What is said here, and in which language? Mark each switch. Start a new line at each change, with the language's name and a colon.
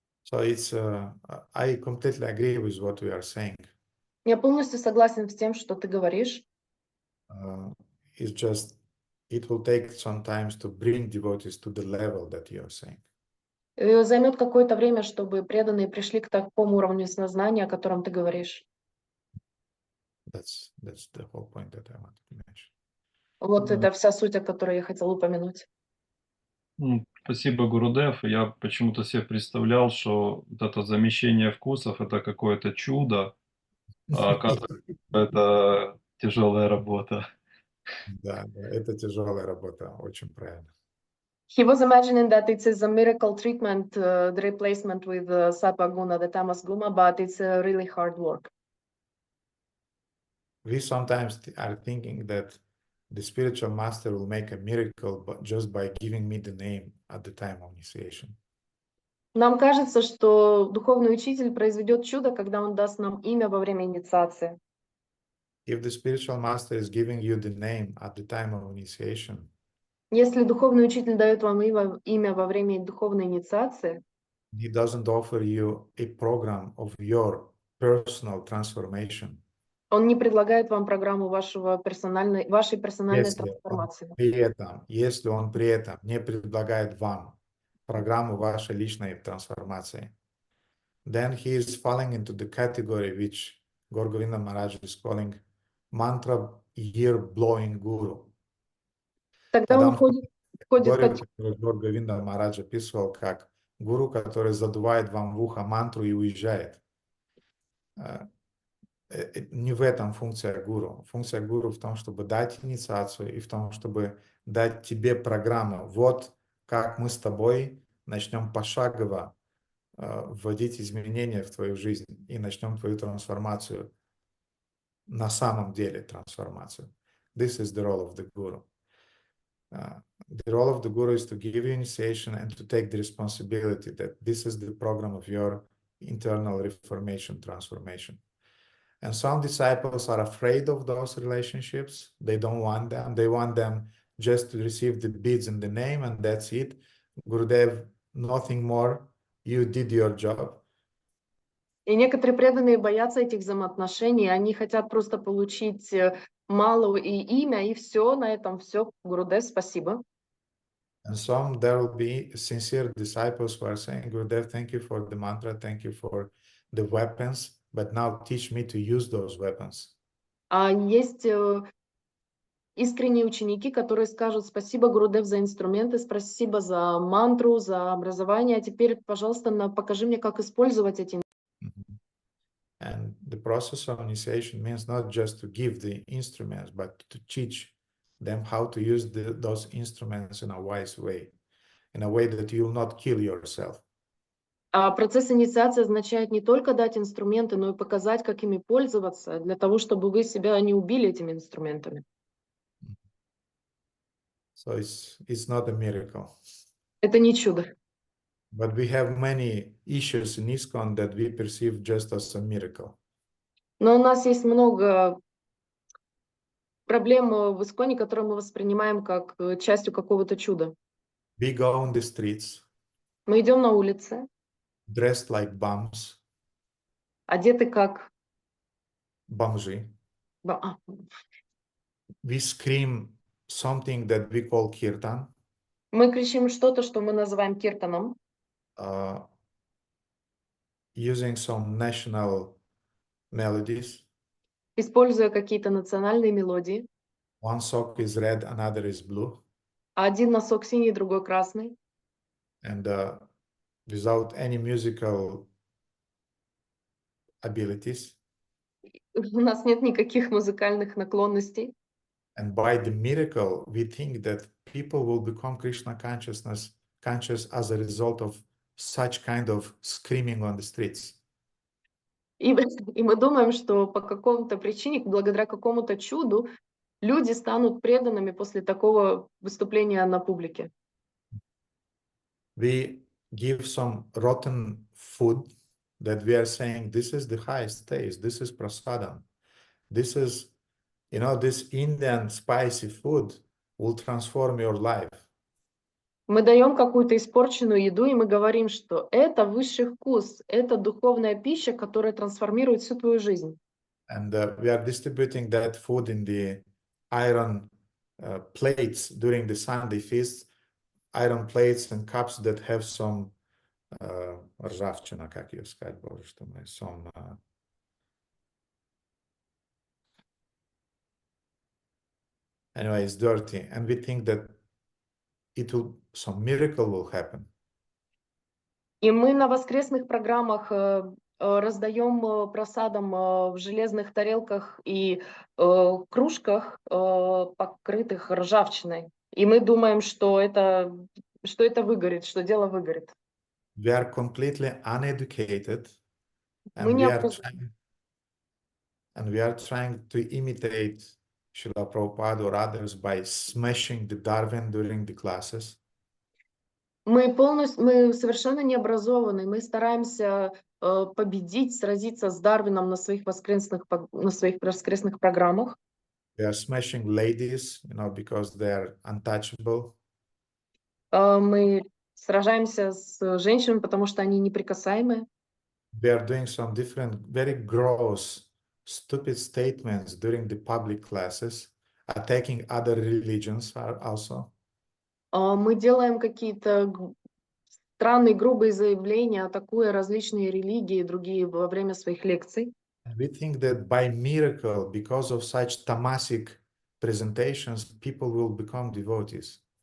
English: So I completely agree with what we are saying.
Russian: Я полностью согласен с тем, что ты говоришь.
English: It's just, it will take some time to bring devotees to the level that you are saying.
Russian: Займет какое-то время, чтобы преданные пришли к такому уровню сознания, о котором ты говоришь.
English: That's the whole point that I wanted to mention.
Russian: Вот это вся суть, о которой я хотела упомянуть. Спасибо, Гурудев. Я почему-то себе представлял, что вот это замещение вкусов – это какое-то чудо, а оказывается, это тяжелая работа. Да, это тяжелая работа, очень правильно.
English: He was imagining that it is a miracle treatment, the replacement with Sattva Guna, the Tamas Guna, but it's really hard work. We sometimes are thinking that the spiritual master will make a miracle just by giving me the name at the time of initiation.
Russian: Нам кажется, что духовный учитель произведет чудо, когда он даст нам имя во время инициации.
English: If the spiritual master is giving you the name at the time of initiation,
Russian: Если духовный учитель дает вам имя во время духовной инициации,
English: he doesn't offer you a program of your personal transformation.
Russian: он не предлагает вам программу вашей персональной трансформации. Если он при этом не предлагает вам программу вашей личной трансформации,
English: then he is falling into the category which Gaur Govinda Maharaj is calling mantra ear blowing guru.
Russian: Тогда он входит входит Глорию, которую Лорд Говинда Махарадж описывал как гуру, который задувает вам в ухо мантру и уезжает. Не в этом функция гуру. Функция гуру в том, чтобы дать инициацию и в том, чтобы дать тебе программу. Вот как мы с тобой начнем пошагово вводить изменения в твою жизнь и начнем твою трансформацию. На самом деле трансформацию.
English: This is the role of the guru. The role of the guru is to give you initiation and to take the responsibility that this is the program of your internal reformation, transformation. And some disciples are afraid of those relationships. They don't want them. They want them just to receive the beads and the name, and that's it. Gurudev, nothing more. You did your job.
Russian: И некоторые преданные боятся этих взаимоотношений, они хотят просто получить малу и имя, и все, на этом все. Гурудев, спасибо.
English: And some there will be sincere disciples who are saying, Gurudev, thank you for the mantra, thank you for the weapons, but now teach me to use those weapons.
Russian: А есть искренние ученики, которые скажут спасибо, Гурудев, за инструменты, спасибо за мантру, за образование, а теперь, пожалуйста, покажи мне, как использовать эти.
English: And the process of initiation means not just to give the instruments, but to teach them how to use those instruments in a wise way, in a way that you will not kill yourself.
Russian: А процесс инициации означает не только дать инструменты, но и показать, как ими пользоваться, для того, чтобы вы себя не убили этими инструментами.
English: So it's not a miracle.
Russian: Это не чудо.
English: But we have many issues in ISKCON that we perceive just as a miracle.
Russian: Но у нас есть много проблем в Исконе, которые мы воспринимаем как частью какого-то чуда.
English: We go on the streets,
Russian: Мы идем на улице,
English: dressed like bums,
Russian: одеты как... бомжи. а,
English: We scream something that we call kirtan,
Russian: Мы кричим что-то, что мы называем киртаном,
English: using some national melodies.
Russian: используя какие-то национальные мелодии.
English: One sock is red, another is blue.
Russian: Один носок синий, другой красный.
English: And without any musical abilities.
Russian: У нас нет никаких музыкальных наклонностей.
English: And by the miracle, we think that people will become Krishna conscious as a result of such kind of screaming on the streets.
Russian: И мы думаем, что по какому-то причине, благодаря какому-то чуду, люди станут преданными после такого выступления на публике.
English: We give some rotten food that we are saying, this is the highest taste, this is prasadam. This is, this Indian spicy food will transform your life.
Russian: Мы даем какую-то испорченную еду, и мы говорим, что это высший вкус, это духовная пища, которая трансформирует всю твою жизнь.
English: And we are distributing that food in the iron plates during the Sunday feast, iron plates and cups that have some
Russian: ржавчина, как ее сказать, боже что мой,
English: some anyway, it's dirty, and we think that some miracle will happen.
Russian: И мы на воскресных программах раздаем просадом в железных тарелках и кружках, покрытых ржавчиной. И мы думаем, что это выгорит, что дело выгорит.
English: We are completely uneducated,
Russian: Мы
English: and we are trying to imitate Srila Prabhupada or others by smashing the Darwin during the classes.
Russian: Мы совершенно не образованы, мы стараемся победить, сразиться с Дарвином на своих воскресных программах.
English: We are smashing ladies, because they are untouchable.
Russian: Мы сражаемся с женщинами, потому что они неприкасаемые.
English: We are doing some different, very gross, stupid statements during the public classes, attacking other religions also.
Russian: Мы делаем какие-то странные, грубые заявления, атакуя различные религии и другие во время своих лекций.
English: We think that by miracle, because of such tamasic presentations, people will become devotees.